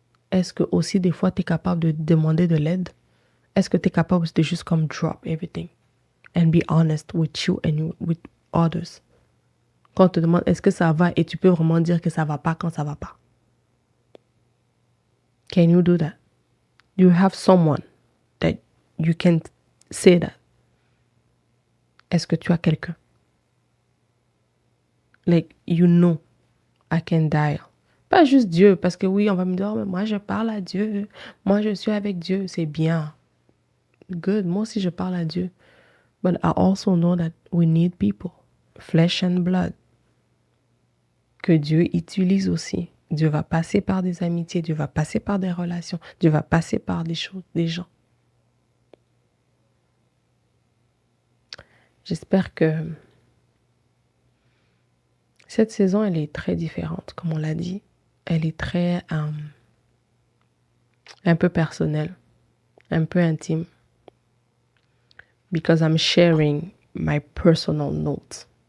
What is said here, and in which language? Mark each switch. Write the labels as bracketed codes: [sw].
[fr] Est-ce que aussi des fois tu es capable de demander de l'aide? Est-ce que tu es capable de juste comme [en] drop everything and be honest with you and with others? [fr] Quand on te demande est-ce que ça va et tu peux vraiment dire que ça va pas quand ça va pas. [en] Can you do that? You have someone that you can say that. [fr] Est-ce que tu as quelqu'un? [en] Like, you know, I can dial. [fr] Pas juste Dieu, parce que oui, on va me dire, mais moi je parle à Dieu, moi je suis avec Dieu, c'est bien. [en] Good, [fr] moi aussi je parle à Dieu. [en] But I also know that we need people, flesh and blood, [fr] que Dieu utilise aussi. Dieu va passer par des amitiés, Dieu va passer par des relations, Dieu va passer par des choses, des gens. J'espère que cette saison, elle est très différente, comme on l'a dit. Elle est très, un peu personnelle, un peu intime. [en] Because I'm sharing my personal notes.